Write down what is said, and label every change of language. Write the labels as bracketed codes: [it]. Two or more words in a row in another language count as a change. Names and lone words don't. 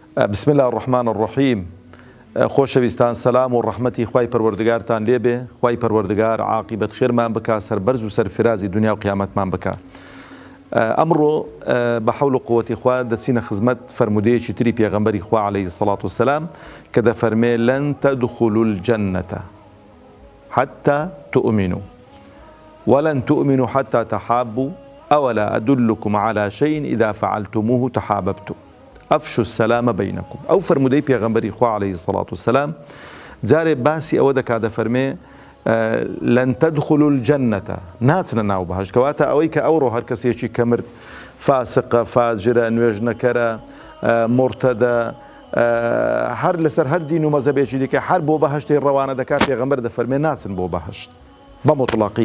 [ar] بسم الله الرحمن الرحیم. [ckb] خۆشەویستان سەلام و ڕەحمەتی خوای پەروەردگارتان لێبێ، خوای پەروەردگار عاقبەت خێرمان بکا، سەربەرز و سەرفرازی دنیا و قیامەتمان بکا. ئەمڕۆ بە حەول و قووەتی خوا دەچینە خزمەت فەرمودەیەکی تری پێغەمبەری خوا [ar] عەلەیهی سەڵات وسەلام [ckb] کە دەفەرمێ [ar] لەن تەدخولوا الجەنەتە حتى تؤمنوا ولن تؤمنوا حتى تحابوا أولا أدلكم على شيء إذا فعلتموه تحاببتم أفشوا السلام بينكم. [ckb] أو فرمودەی پێغەمبەری خوا [ar] عەلەیهی سەڵات وسەلام [ckb] جارێ باسی ئەوە دەکا دەفەرمێ [ar] لەن تەدخولوا الجەنەتە، [ckb] ناچنە ناو بەهەشت. کەواتە ئەوەی کە ئەوڕۆ هەر کەسێکی کە مرد فاسقە، فاجرە، نوێژنەکەرە، مرتەدە، هەر لەسەر هەر دین و مەزهبێکی دیکە هەر بۆ بەهەشتەی ڕەوانە دەکات، پێغەمبەر دەفەرمێ ناچن بۆ بەهەشت بە مطلقی.